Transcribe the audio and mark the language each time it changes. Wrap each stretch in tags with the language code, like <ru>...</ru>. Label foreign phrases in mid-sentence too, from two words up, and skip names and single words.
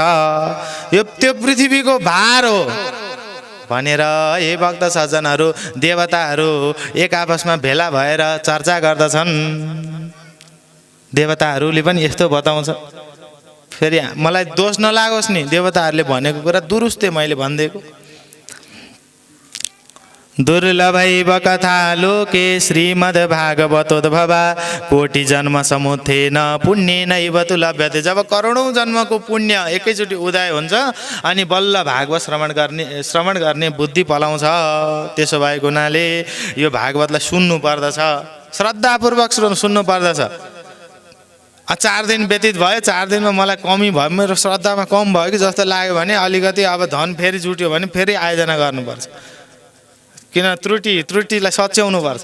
<ne>त्यो पृथ्वीको भार हो भनेर हे भक्त सज्जनहरू, देवताहरू एक आपसमा भेला भएर चर्चा गर्दछन्। देवताहरूले पनि यस्तो बताउँछ। फेरि मलाई दोष नलागोस् नि, देवताहरूले भनेको कुरा दुरुस्तै मैले भनिदिएको।</ne> <sa>दुर्लभैव कथा लोके श्रीमद् भागवतोद्भवा कोटि जन्म समुत्थेन पुण्येनैव तु लभ्यते।</sa> <ne>जब करोडौँ जन्मको पुण्य एकैचोटि उदय हुन्छ अनि बल्ल भागवत श्रवण गर्ने बुद्धि पलाउँछ। त्यसो भएको हुनाले यो भागवतलाई सुन्नु पर्दछ। श्रद्धापूर्वक सुन्नु पर्दछ। 4 दिन व्यतीत भयो, 4 दिनमा मलाई कमी भयो, मेरो श्रद्धामा कम भयो कि जस्तो लाग्यो भने अलिकति अब धन फेरि जुट्यो भने फेरि आयोजना गर्नुपर्छ, किन त्रुटिलाई सच्याउनु पर्छ।</ne>